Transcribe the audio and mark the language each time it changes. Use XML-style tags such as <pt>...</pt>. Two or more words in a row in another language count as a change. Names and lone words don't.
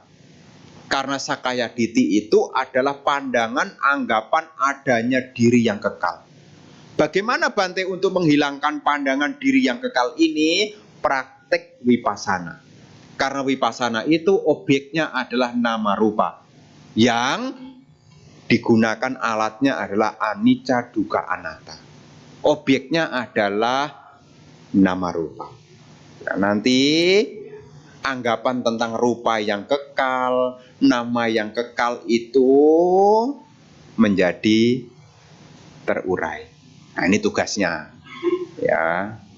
<id>Karena Sakayaditi itu adalah pandangan anggapan adanya diri yang kekal. Bagaimana Bante untuk menghilangkan pandangan diri yang kekal ini? Praktek wipasana. Karena wipasana itu objeknya adalah nama rupa. Yang digunakan alatnya adalah</id> <pi>anicca, dukkha, anatta.</pi> <id>Objeknya adalah nama rupa. Nah, nanti anggapan tentang rupa yang kekal, nama yang kekal itu menjadi terurai. Nah, ini tugasnya, ya.</id>